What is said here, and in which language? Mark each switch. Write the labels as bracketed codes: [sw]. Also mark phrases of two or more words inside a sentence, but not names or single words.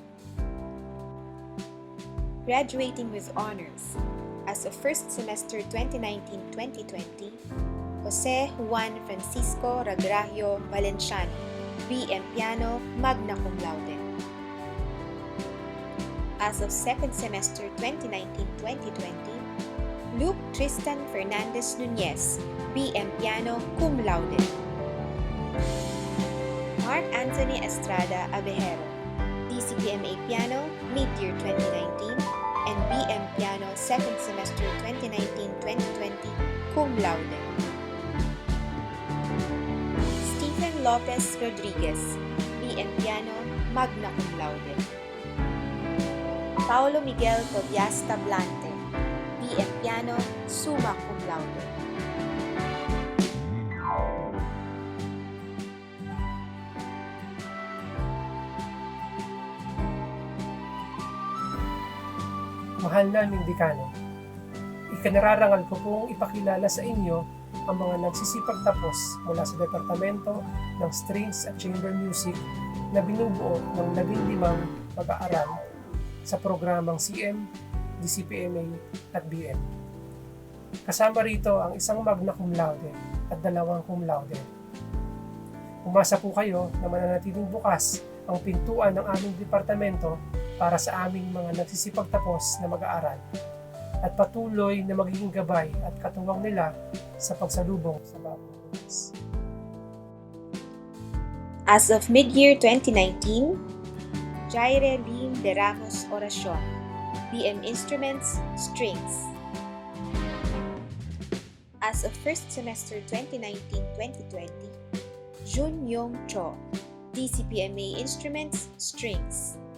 [en] Graduating with honors, as of first semester 2019-2020, Jose Juan Francisco Ragrajo Valenciano, BM Piano, [la] magna cum laude. [en] As of second semester 2019-2020, Luke Tristan Fernandez Nunez, BM Piano, [la] cum laude. [en] Mark Anthony Estrada Abejero, DCPMA Piano, mid-year 2019, and BM Piano, second semester 2019-2020, [la] cum laude. [en] Stephen Lopez Rodriguez, BM Piano, [la] magna cum laude. [en] Paulo Miguel Tobias Tablante, BM Piano, [la] summa cum laude. [tl] Mahal naming dekano, ikinararangal ko pong ipakilala sa inyo ang mga nagsisipagtapos mula sa Departamento ng Strings at Chamber Music na binubuo ng 15 mag-aaral sa programang CM, DCPMA at BM. Kasama rito ang 1 [la] magna cum laude [tl] at 2 [la] cum laude. [tl] Umasa po kayo na mananatiling bukas ang pintuan ng aming departamento para sa aming mga nagsisipagtapos na mag-aaral. at patuloy na magiging gabay at katuwang nila sa pagsalubong sa bagong bukas. [en] As of mid-year 2019, Jaire Lim de Ramos Oracion, BM Instruments, Strings. As of first semester 2019-2020, Jun Yong Cho, DCPMA Instruments, Strings.